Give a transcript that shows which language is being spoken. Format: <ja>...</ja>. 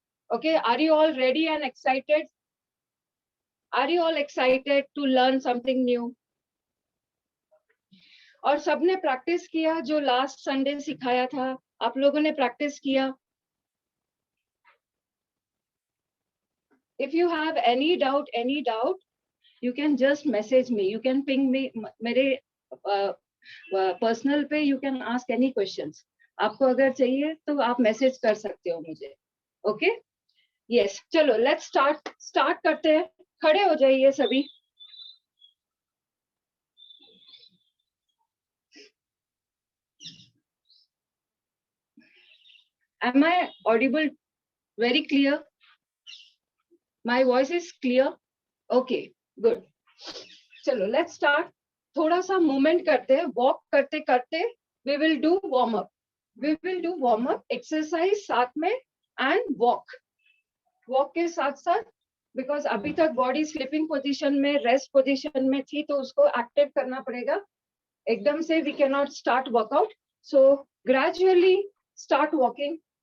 <en>Okay, are you all ready and excited? Are you all excited to learn something new?</en> <hi>और सबने practice किया जो last Sunday सिखाया था? आप लोगों ने प्रैक्टिस किया?</hi> <en>If you have any doubt, you can just message me. You can ping me. मेरे personal पे you can ask any questions.</en> <hi>आपको अगर चाहिए तो आप मैसेज कर सकते हो मुझे. ओके? यस, चलो</hi> <en>let's start</en> <hi>करते हैं. खड़े हो जाइए सभी.</hi> <en>Am I audible very clear? My voice is clear? Okay, good. चलो let's start.</en> <hi>थोड़ा सा मूवमेंट करते हैं. वॉक करते करते</hi> <en>we will do warm up.</en> <hi>Exercise साथ में एंड वॉक के साथ साथ, बिकॉज अभी तक बॉडी स्लीपिंग पोजीशन में, रेस्ट पोजीशन में थी, तो उसको एक्टिव करना पड़ेगा. एकदम से</hi> <en>we cannot start workout. So gradually start walking.</en>